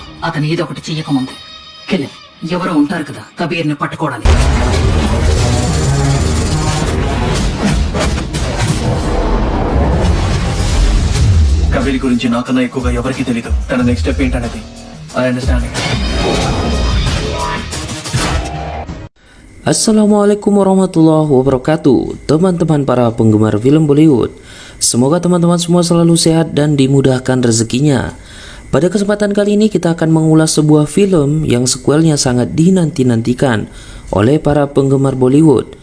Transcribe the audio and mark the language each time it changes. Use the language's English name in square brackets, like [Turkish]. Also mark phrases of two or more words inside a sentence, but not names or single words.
[Telugu] అతను ఏదో ఒకటి చెయ్యకముందు కిల్ ఎవరో ఉంటారు కదా కబీర్ని పట్టుకోవడానికి. కబీర్ గురించి నాకన్నా ఎక్కువగా ఎవరికి తెలీదు. తన [English] next step [Telugu] ఏంటనేది [English] I understand. [Arabic] السلام عليكم ورحمة الله وبركاته. [Indonesian] Teman-teman para penggemar film Bollywood, semoga teman-teman semua selalu sehat dan dimudahkan rezekinya. Pada kesempatan kali ini kita akan mengulas sebuah film yang sequelnya sangat dinanti-nantikan oleh para penggemar Bollywood.